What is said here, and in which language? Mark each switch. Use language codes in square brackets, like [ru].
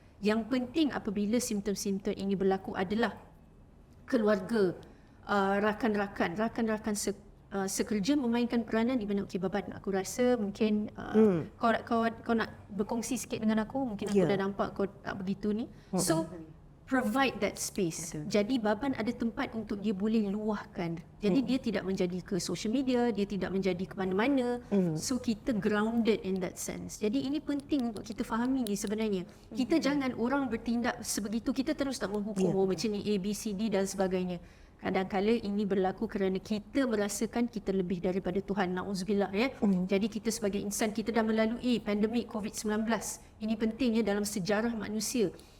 [ms] Yang penting apabila simptom-simptom ini berlaku adalah keluarga, rakan-rakan sekerja memainkan peranan di mana Baban, aku rasa mungkin kau nak berkongsi sikit dengan aku, mungkin aku dah nampak kau tak begitu ni. [en] So provide that space. [ms] Jadi Baban ada tempat untuk dia boleh luahkan. Jadi dia tidak menjadi ke social media, dia tidak menjadi ke mana-mana. [en] So [ms] kita [en] grounded in that sense. [ms] Jadi ini penting untuk kita fahami ni sebenarnya. Kita jangan orang bertindak sebegitu, kita terus tak menghukum macam ni A, B, C, D dan sebagainya. Kadang-kadang ini berlaku kerana kita merasakan kita lebih daripada Tuhan. Na'udzubillah ya. Jadi kita sebagai insan, kita dah melalui pandemik COVID-19. Ini pentingnya dalam sejarah manusia.